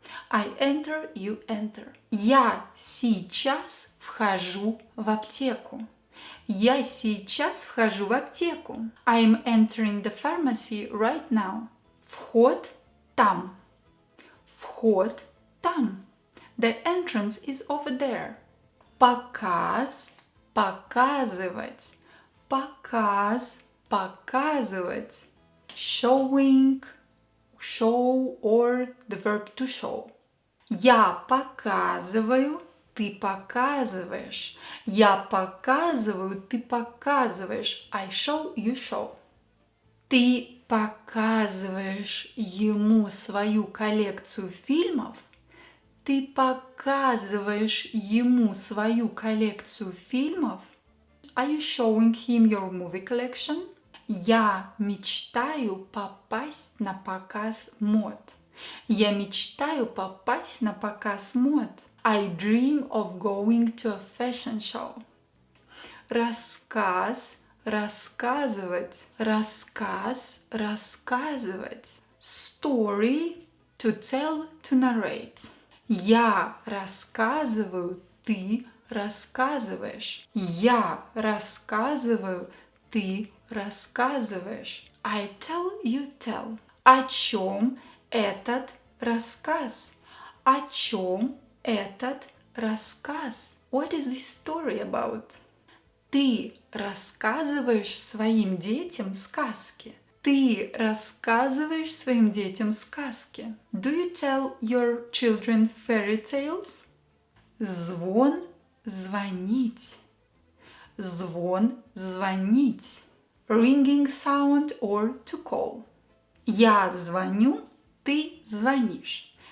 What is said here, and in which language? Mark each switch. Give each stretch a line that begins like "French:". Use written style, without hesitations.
English: I enter, you enter.
Russian: Я сейчас вхожу в аптеку. Я сейчас вхожу в аптеку.
English: I'm entering the pharmacy right now.
Russian: Вход там. Вход там.
English: The entrance is over there.
Russian: Показ, показывать. Показ, показывать.
English: Showing, show or the verb to show.
Russian: Я показываю, ты показываешь. Я показываю, ты показываешь.
English: I show, you show.
Russian: Ты показываешь ему свою коллекцию фильмов. Ты показываешь ему свою коллекцию фильмов.
English: Are you showing him your movie collection?
Russian: Я мечтаю попасть на показ мод. Я мечтаю попасть на показ мод.
English: I dream of going to a fashion show.
Russian: Рассказ, рассказывать. Рассказ, рассказывать.
English: Story, to tell, to narrate.
Russian: Я рассказываю, ты рассказываешь. Я рассказываю, ты рассказываешь.
English: I tell, you tell.
Russian: О чем этот рассказ? О чем этот рассказ?
English: What is this story about?
Russian: Ты рассказываешь своим детям сказки. Ты рассказываешь своим детям сказки.
English: Do you tell your children fairy tales?
Russian: Звон, звонить. Звон, звонить.
English: Ringing sound or to call.
Russian: Я звоню, ты звонишь.